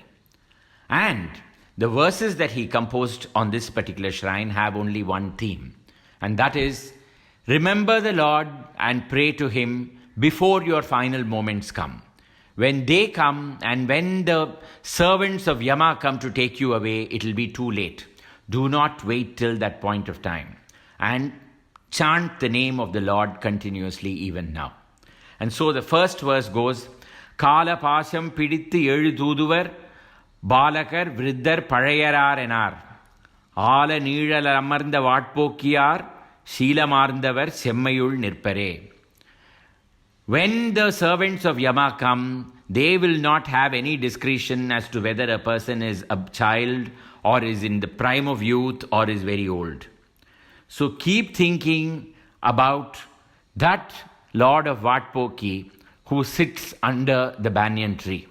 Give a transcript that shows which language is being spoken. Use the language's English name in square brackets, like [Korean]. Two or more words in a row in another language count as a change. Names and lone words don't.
[English] And the verses that he composed on this particular shrine have only one theme, and that is, remember the Lord and pray to Him before your final moments come. When they come and when the servants of Yama come to take you away, it will be too late. Do not wait till that point of time. And chant the name of the Lord continuously even now. And so the first verse goes, [Tamil] கால பாசம் பிடித்து எழுதூதுவர் பாலகர் விருத்தர் பழையரார் எனார் ஆல நீழல் அமர்ந்த வாட்போக்கியார் சீலமார்ந்தவர் செம்மையுள் நிற்பரே. [English] When the servants of Yama come, they will not have any discretion as to whether a person is a child or is in the prime of youth or is very old. So keep thinking about that Lord of Vatpoki who sits under the banyan tree.